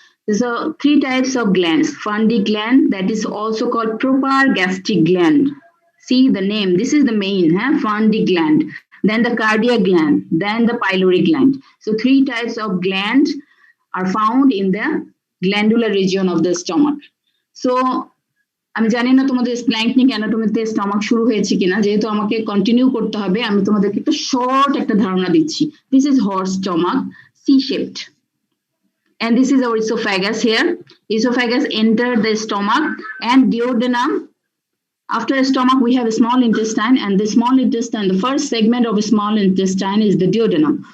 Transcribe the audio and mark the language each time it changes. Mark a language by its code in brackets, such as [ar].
[en] So 3 types of glands. Fundy gland, that is also called proper gastric gland. See the name, this is the main, Fundy gland. Then the cardiac gland, then the pyloric gland. So 3 types of gland are found in the glandular region of the stomach. [bn] So আমি জানি না তোমাদের স্প্ল্যাঙ্কনিক অ্যানাটমিতে stomach শুরু হয়েছে কিনা, যেহেতু আমাকে continue করতে হবে আমি তোমাদেরকে একটু শর্ট একটা ধারণা দিচ্ছি. [en] This is horse stomach, C-shaped. And this is our esophagus here. Esophagus entered the stomach and duodenum. After stomach, we have a small intestine, and the small intestine, the first segment of a small intestine is the duodenum.